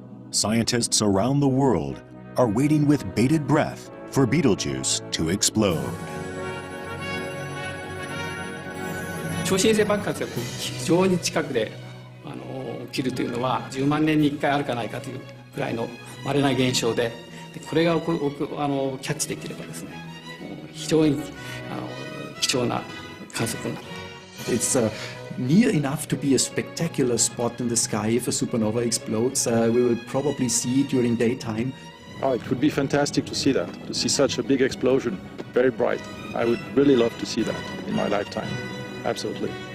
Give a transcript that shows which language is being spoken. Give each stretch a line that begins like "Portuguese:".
English: Scientists around the world are waiting with bated breath for Betelgeuse to explode.
Japanese: 超新星爆発が非常に近くで起きるというのは10万年に1回あるかないかというくらいの稀な現象で、これがキャッチできればですね、非常に貴重な観測になる。
English: It's near enough to be a spectacular spot in the sky if a supernova explodes. We will probably see it during daytime. Oh, it would be fantastic to see that, to see such a big explosion, very bright. I would really love to see that in my lifetime. Absolutely.